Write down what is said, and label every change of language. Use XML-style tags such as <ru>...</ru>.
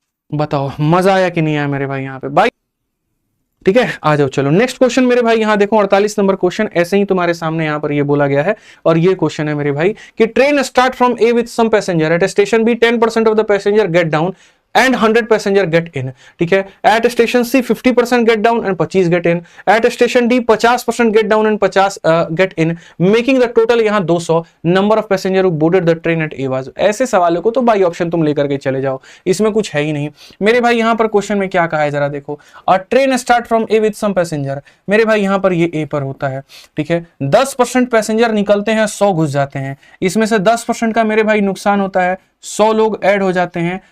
<hi>बताओ मजा आया कि नहीं आया मेरे भाई यहाँ पे भाई, ठीक है। आ जाओ चलो नेक्स्ट क्वेश्चन मेरे भाई। यहां देखो 48 नंबर क्वेश्चन ऐसे ही तुम्हारे सामने यहां पर ये बोला गया है और ये क्वेश्चन है मेरे भाई कि</hi> <en>train start from A with some passenger at station B 10% of the passenger get down and 100 passenger get in,</en> <hi>ठीक है।</hi> <en>At station C 50% get down and 25 get in. At station D 50% get down and 50 get in, making the total</en> <hi>यहाँ</hi> <en>200 number of passenger who boarded the train at A was।</en> <hi>ऐसे सवालों को तो by option तुम लेकर के चले जाओ, इसमें कुछ है ही नहीं मेरे भाई। यहाँ पर क्वेश्चन में क्या कहा है जरा देखो।</hi> <en>train start from A with some passenger,</en> <hi>मेरे भाई यहाँ पर ये ए पर होता है, ठीक है। 10% पैसेंजर निकलते हैं, 100 घुस जाते हैं। इसमें से 10% का मेरे भाई नुकसान होता है, 100 लोग ऐड हो जाते हैं।</hi>